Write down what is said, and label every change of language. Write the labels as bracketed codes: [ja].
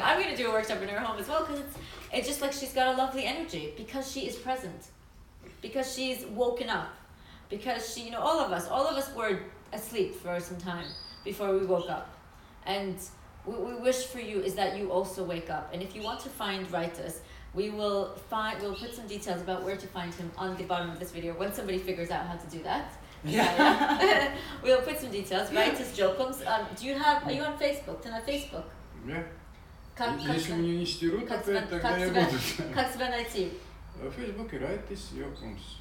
[en] I'm going to do a workshop in her home as well, because it's just like she's got a lovely energy, because she is present, because she's woken up, because she, you know, all of us were asleep for some time before we woke up. And what we wish for you is that you also wake up. And if you want to find Raitis, we'll put some details about where to find him on the bottom of this video when somebody figures out how to do that. Yeah. We'll put some details. Raitis Jokums. Are you on Facebook? [ru] Ты на Facebook? [en] Yeah. [ru] Если меня не стерут, тогда я буду. Как тебя найти? В Фейсбуке Raitis Jokums.